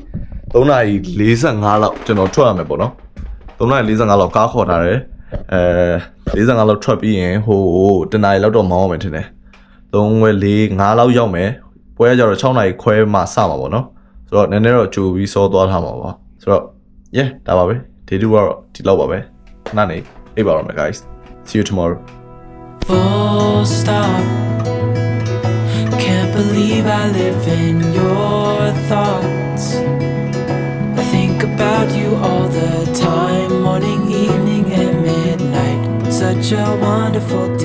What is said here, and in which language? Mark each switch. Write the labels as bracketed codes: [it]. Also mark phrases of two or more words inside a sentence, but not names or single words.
[my] 3:45လောက်ကျွန်တော်ထွက်ရမယ်ပေါ့နော်3:45လောက်ကားခေါ်ထားတယ်45လောက်ထွက်ပြီးရင်ဟိုတနားရီလောက်တော့မောင်းအောင်မယ်ထင်တယ်3 4 5လောက်ရောက်မယ်ပွဲကြတော့6နာရီခွဲမှစမှာပေါ့နော်ဆိုတော့နည်းနည်းတော့ကြိုပြီးစောသွားထားမှာပါဆိုတော့ yeah ဒါပါပဲဒေတူကတော့ဒီလောက်ပါပဲခဏနေအိပ်ပါတော့မယ် [en] guys see you tomorrow Full stop. Can't believe I live in your thoughts. I think about you all the time, morning, evening, and midnight. Such a wonderful